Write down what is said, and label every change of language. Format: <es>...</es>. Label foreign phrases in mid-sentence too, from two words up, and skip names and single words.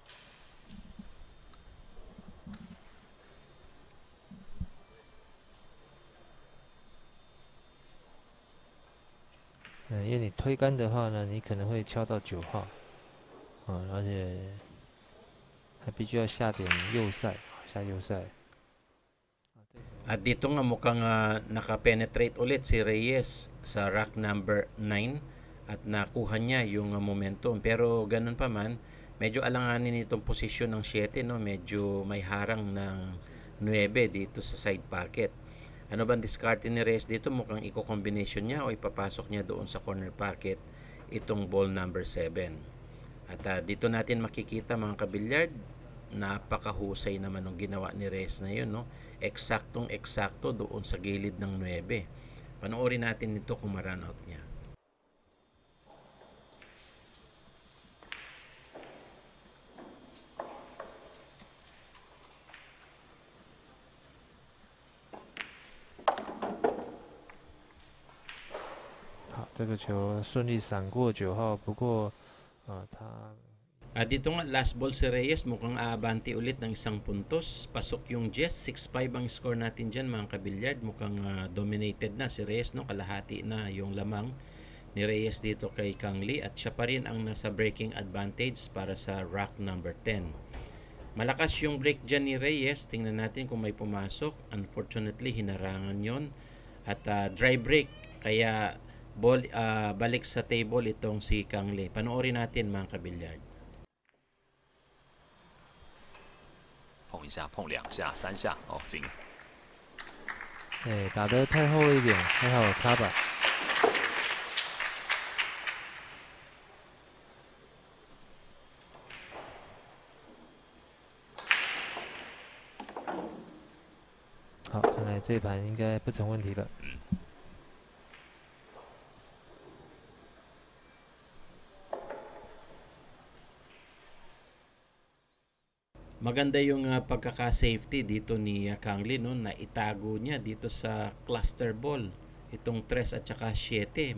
<zh>因为你推杆的话呢，你可能会敲到9号，而且还必须要下点右塞，下右塞。</zh> <tl>At dito nga mukhang naka-penetrate ulit si Reyes sa</tl> <en>rack number</en> <tl>9 at nakuha niya yung momentum. Pero ganun pa man, medyo alanganin itong posisyon ng 7, no? Medyo may harang ng 9 dito sa</tl> <en>side pocket.</en> <tl>Ano bang discard ni Reyes dito? Mukhang i-combination niya o ipapasok niya doon sa</tl> <en>corner pocket</en> <tl>itong</tl> <en>ball number</en> <tl>7. At dito natin makikita mga kabilyard, napakahusay naman ng ginawa ni Reyes na yun, no? Eksaktong-eksakto doon sa gilid ng 9. Panoorin natin ito kung ma-run out niya.</tl> <zh>好，这个球顺利闪过9号，不过他。</zh> <tl>Dito nga last ball si Reyes, mukhang aabante ulit ng 1 puntos. Pasok yung Jess, 6-5 ang score natin dyan mga kabilyard. Mukhang dominated na si Reyes, no? Kalahati na yung lamang ni Reyes dito kay Kang Lee at siya pa rin ang nasa</tl> <en>breaking advantage</en> <tl>para sa</tl> <en>rack number</en> <tl>10. Malakas yung break dyan ni Reyes, tingnan natin kung may pumasok. Unfortunately hinarangan yon at</tl> <en>dry break,</en> <tl>kaya balik sa table itong si Kang Lee. Panoorin natin mga kabilyard.</tl> <zh>碰一下，碰2下、3下，哦，进。打得太厚了一点，还好有插板。好，看来这盘应该不成问题了。</zh> <tl>Maganda yung pagkaka-safety dito ni Kang Lee, no? Na itago niya dito sa</tl> <en>cluster ball</en> <tl>itong 3 at saka 7.</tl>